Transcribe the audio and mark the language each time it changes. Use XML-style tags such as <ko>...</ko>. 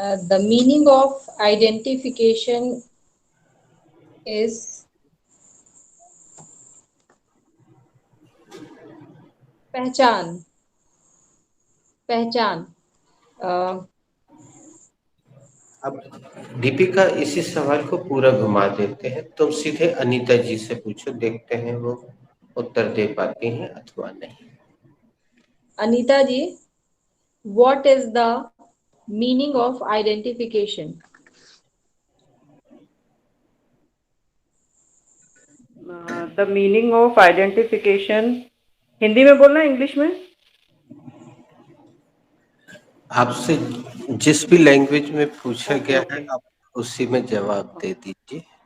<en>The meaning of identification is पहचान पहचान</en> <hi>अब दीपिका, इसी सवाल को पूरा घुमा देते हैं। तुम सीधे अनीता जी से पूछो, देखते हैं वो उत्तर दे पाती हैं अथवा नहीं।</hi> <en>Anita ji, what is the meaning of identification? The meaning of identification,</en> <hi>Hindi में बोलना इंग्लिश में? आपसे जिस भी लैंग्वेज में पूछा गया है आप उसी में जवाब दे दीजिए।</hi>